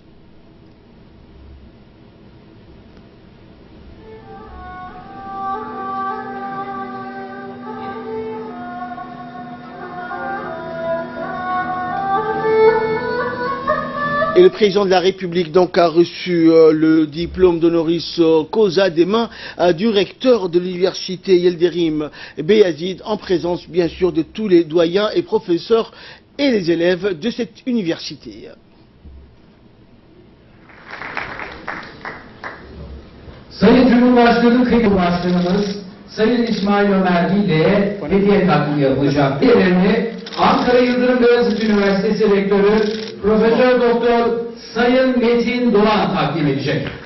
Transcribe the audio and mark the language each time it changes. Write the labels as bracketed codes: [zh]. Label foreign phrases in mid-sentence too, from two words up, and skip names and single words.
[fr] Et le président de la République donc a reçu le diplôme d' [la] honoris causa [fr] des mains du recteur de l'université Yıldırım Beyazıt, en présence bien sûr de tous les doyens et professeurs et les élèves de cette université. [tr] Sayın Cumhurbaşkanı Kıymetli Başkanımız Sayın İsmail Ömer Guelleh'e hediye takdim yapılacak. Diğerini Ankara Yıldırım Beyazıt Üniversitesi Rektörü Profesör Doktor Sayın Metin Doğan takdim edecek.